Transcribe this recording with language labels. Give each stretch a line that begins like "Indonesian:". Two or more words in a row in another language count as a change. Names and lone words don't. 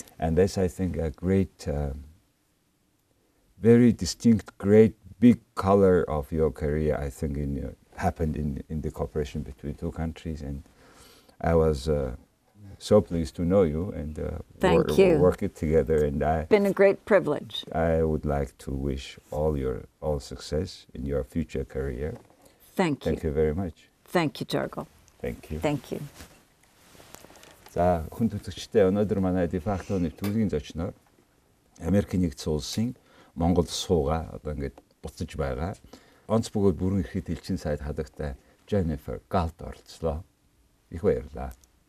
English: And that's, I think, a great, very distinct, great big color of your career, I think, happened in the cooperation between two countries, and I was so pleased to know you and work it together. And It's been a great privilege. I would like to wish all success in your future career. Thank you. Thank you very much. Thank you, Jorgel. Thank you. Thank you.
Mongolian: За хүн төлөвчтэй өнөөдөр манай дефактоны төлгийн зочноор Америкийн нэгдсэн улсын Монголд суугаа одоо ингээд буцаж байгаа. Онц бөгөөд бүрэн эрхт элчин сайд хадагтай Женифер Galt оролцлоо. Их баярлалаа.